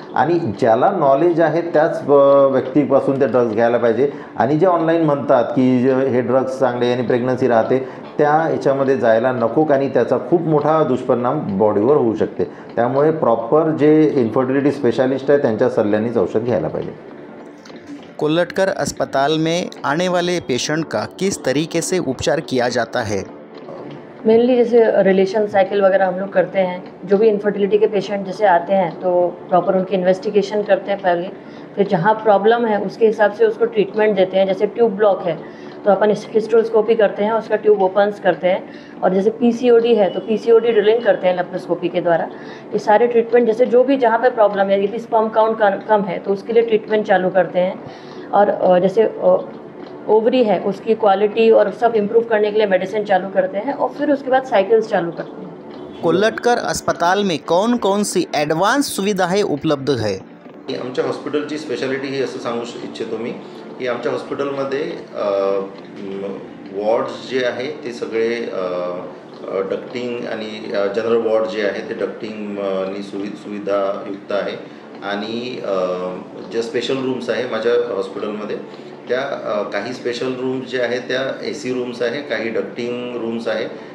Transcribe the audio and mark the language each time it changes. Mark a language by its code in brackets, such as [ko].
[mr] आणि ज्याला नॉलेज आहे त्याच व्यक्तीपासून ते ड्रग्स घ्यायला पाहिजे. आणि जे ऑनलाईन म्हणतात की हे ड्रग्स चांगले आणि प्रेग्नन्सी राहते, त्या याच्यामध्ये जायला नको, आणि त्याचा खूप मोठा दुष्परिणाम बॉडीवर होऊ शकते. त्यामुळे प्रॉपर जे इन्फर्टिलिटी स्पेशालिस्ट आहे त्यांच्या सल्ल्यानेच औषध घ्यायला पाहिजे. [hi] कोल्लटकर अस्पताल में आने वाले पेशेंट का किस तरीके से उपचार किया जाता है? मेनली जैसे रिलेशन साइकिल वगैरह हम लोग करते हैं. जो भी इनफर्टिलिटी के पेशेंट जैसे आते हैं तो प्रॉपर उनकी इन्वेस्टिगेशन करते हैं पहले, फिर जहाँ प्रॉब्लम है उसके हिसाब से उसको ट्रीटमेंट देते हैं. जैसे ट्यूब ब्लॉक है तो अपन हिस्ट्रोस्कोपी करते हैं, उसका ट्यूब ओपन्स करते हैं. और जैसे PCOD है तो PCOD ड्रिलिंग करते हैं लेप्रोस्कोपी के द्वारा. ये सारे ट्रीटमेंट जैसे जो भी जहाँ पे प्रॉब्लम है, यदि स्पर्म काउंट कम है तो उसके लिए ट्रीटमेंट चालू करते हैं. और जैसे ओवरी है उसकी क्वालिटी और सब इम्प्रूव करने के लिए मेडिसिन चालू करते हैं, और फिर उसके बाद साइकिल्स चालू करते हैं. कोल्लटकर अस्पताल में कौन कौन सी ॲडव्हान्स सुविधाएं उपलब्ध है? [mr] आमच्या हॉस्पिटलची स्पेशालिटी ही असं सांगू इच्छितो मी की आमच्या हॉस्पिटलमध्ये वॉर्ड्स जे आहे ते सगळे डक्टिंग आणि जनरल वॉर्ड जे आहे ते डक्टिंगनी सुविधायुक्त आहे. आणि ज्या स्पेशल रूम्स आहे माझ्या हॉस्पिटलमध्ये, त्या काही स्पेशल रूम्स जे आहे त्या AC रूम्स आहे, काही डक्टिंग रूम्स आहे.